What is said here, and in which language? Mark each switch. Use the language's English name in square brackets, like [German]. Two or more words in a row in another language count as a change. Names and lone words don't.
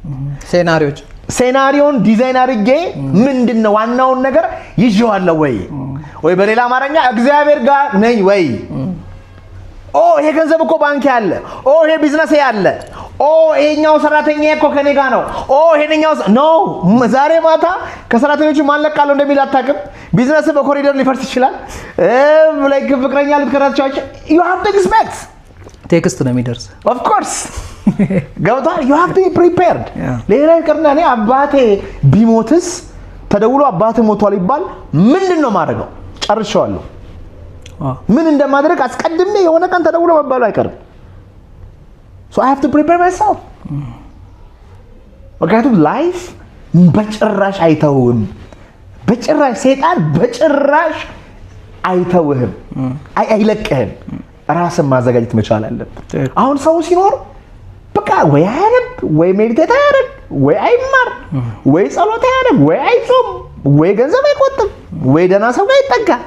[Amharic] ሴናሪዮን ዲዛይን አድርጌ ምንድነው ዋናውን ነገር ይዤዋለሁ ወይ በሌላ አማርኛ እግዚአብሔር ጋር ነኝ ወይ ይሄ ገንዘብ እኮ ባንክ ያለ ይሄ ቢዝነስ ያለ ይሄኛው ሰራተኛ እኮ ከኔ ጋር ነው ይሄኛው ነው ዛሬ ማታ ከሰራተኞቹ ማለቃለው እንደሚል አታውቅም ቢዝነስ በኮሪደር ሊፈርስ ይችላል ላይክ ፍቅረኛ ልትከራቻቸው [English] you have to expect [Amharic] ቴክስት ነው የሚደርስ [English] of course [Amharic] ገብቷል [English] you have to be prepared [Amharic] ሌላ ይቀርና እኔ አባቴ ቢሞትስ ተደውሎ አባቴ ሞቷል ይባል ምንድነው ማድረገው ጨርሻለሁ ምን እንደማድረግ አስቀድሜ የሆነ ቀን ተደውሎ መባሉ አይቀርም [English] so I have to prepare myself [Amharic] ምክንያቱም ላይፍ በጭራሽ አይተውም በጭራሽ ሰይጣን በጭራሽ አይተውህም አይለቅህም ራስን ማዘጋጀት መቻል አለበት አሁን ሰው ሲኖር በቃ ወይ አያነብ ወይ ሜዲቴት አያደርግ ወይ አይማር ወይ ጸሎት አያደርግ ወይ አይጾም ወይ ገንዘብ አይቆጥብ ወይ ደህና ሰው ጋር ይጠጋ